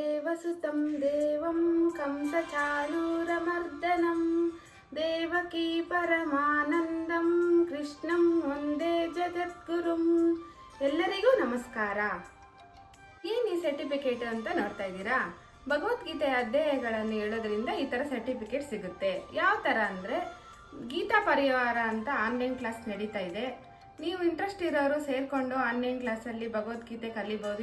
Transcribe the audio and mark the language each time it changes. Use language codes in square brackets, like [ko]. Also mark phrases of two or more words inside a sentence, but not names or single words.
[sa] वसुतं देवं कंसचाणूरमर्दनं देवकी परमानंदं कृष्णं वंदे ಜಗದ್ಗುರುಂ. [kn] ಎಲ್ಲರಿಗೂ ನಮಸ್ಕಾರ. ಏನು ಈ ಸರ್ಟಿಫಿಕೇಟ್ ಅಂತ ನೋಡ್ತಾ ಇದ್ದೀರಾ? ಭಗವದ್ಗೀತೆ ಅಧ್ಯಾಯಗಳನ್ನು ಹೇಳೋದ್ರಿಂದ ಈ ಥರ ಸರ್ಟಿಫಿಕೇಟ್ ಸಿಗುತ್ತೆ. ಯಾವ ಥರ ಅಂದರೆ, ಗೀತಾ ಪರಿವಾರ ಅಂತ ಆನ್ಲೈನ್ ಕ್ಲಾಸ್ ನಡೀತಾ ಇದೆ. ನೀವು ಇಂಟ್ರೆಸ್ಟ್ ಇರೋರು ಸೇರಿಕೊಂಡು ಆನ್ಲೈನ್ ಕ್ಲಾಸಲ್ಲಿ ಭಗವದ್ಗೀತೆ ಕಲಿಬೋದು.